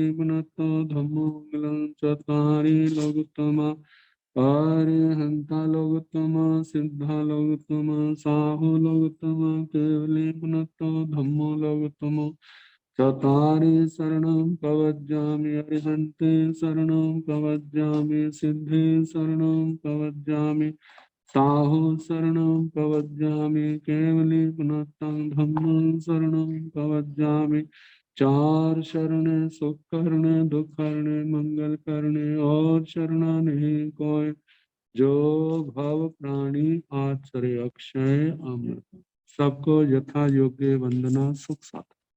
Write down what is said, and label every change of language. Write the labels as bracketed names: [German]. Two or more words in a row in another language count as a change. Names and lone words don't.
[Prakrit languages] पुनतो धम्मो मंगलम चतारि लोकोत्तमा अरिहंता लोकोत्तमा सिद्धा लोकोत्तमा साहु लोकोत्तमा केवली पुनतो धम्मो लोकोत्तमो चतारि शरणं प्रवज्जामि अरिहन्ते शरणं प्रवज्जामि सिद्धे शरणं प्रवज्जामि साहु शरणं प्रवज्जामि केवली पुनतं धम्मं शरणं प्रवज्जामि। [Hindi] चार शरण सुख करने दुख करने मंगल करने और शरणा नहीं कोई, जो भव प्राणी आचरे अक्षय अमृत। सबको यथा योग्य वंदना सुख साथ।